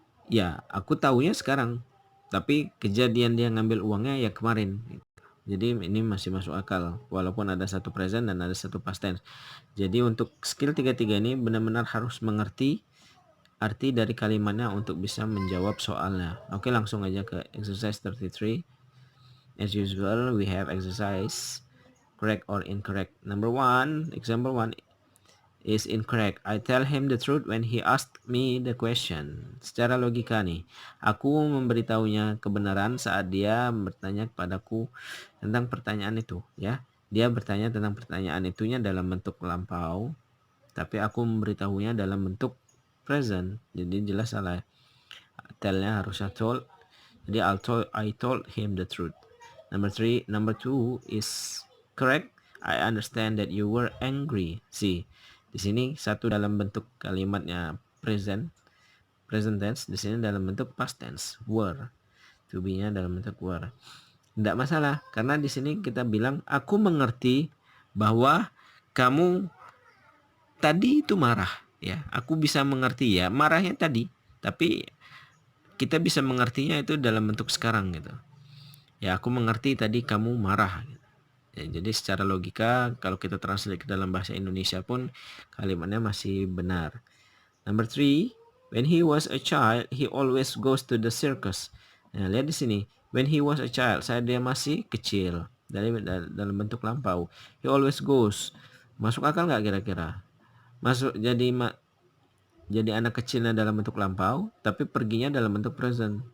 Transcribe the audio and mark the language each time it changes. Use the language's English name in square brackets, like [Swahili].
[Indonesian] Ya, aku tahunya sekarang. Tapi kejadian dia ngambil uangnya ya kemarin. Jadi ini masih masuk akal. Walaupun ada satu present dan ada satu past tense. Jadi untuk skill 33 ini benar-benar harus mengerti arti dari kalimatnya untuk bisa menjawab soalnya. Oke, langsung aja ke exercise 33. [English] As usual, we have exercise correct or incorrect. Number 1, example 1 is incorrect. I tell him the truth when he asked me the question. [Indonesian] Secara logika nih, aku memberitahunya kebenaran saat dia bertanya kepadaku tentang pertanyaan itu, ya. Dia bertanya tentang pertanyaan itunya dalam bentuk lampau, tapi aku memberitahunya dalam bentuk present. Jadi jelas salah. Tell-nya harusnya told. Jadi [English] I told him the truth. Number 2 is correct. I understand that you were angry. See, [Indonesian] di sini satu dalam bentuk kalimatnya present tense, di sini dalam bentuk past tense, were. To be-nya dalam bentuk were. Tidak masalah karena di sini kita bilang aku mengerti bahwa kamu tadi itu marah, ya. Aku bisa mengerti ya marahnya tadi, tapi kita bisa mengertinya itu dalam bentuk sekarang gitu. Ya, aku mengerti tadi kamu marah. Ya, jadi secara logika kalau kita translate ke dalam bahasa Indonesia pun kalimatnya masih benar. [English] Number 3, when he was a child, he always goes to the circus. [Indonesian] Nah, lihat di sini. [English] When he was a child, [Indonesian] saat dia masih kecil. Dalam bentuk lampau. [English] He always goes. [Indonesian] Masuk akal nggak kira-kira? Masuk jadi anak kecilnya dalam bentuk lampau, tapi perginya dalam bentuk present.